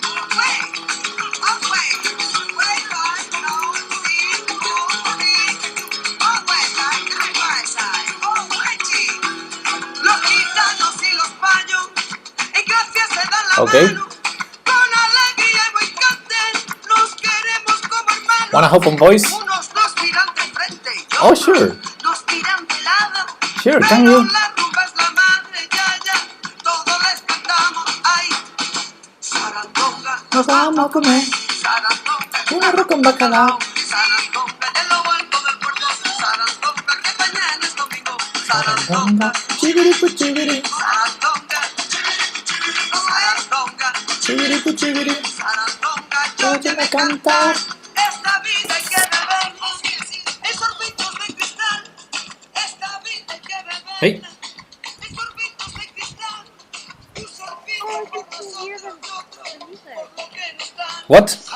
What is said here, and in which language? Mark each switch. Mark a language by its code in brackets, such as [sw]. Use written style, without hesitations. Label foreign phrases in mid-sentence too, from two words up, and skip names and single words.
[en] Okay. Wanna hop on voice? Oh, sure. Sure, can you? [es] Nos vamos a comer un arroz con bacalao. Sarandonga, chiviripu chiviri. Chiviripu chiviri. Óyeme cantar. [en] Hey. What?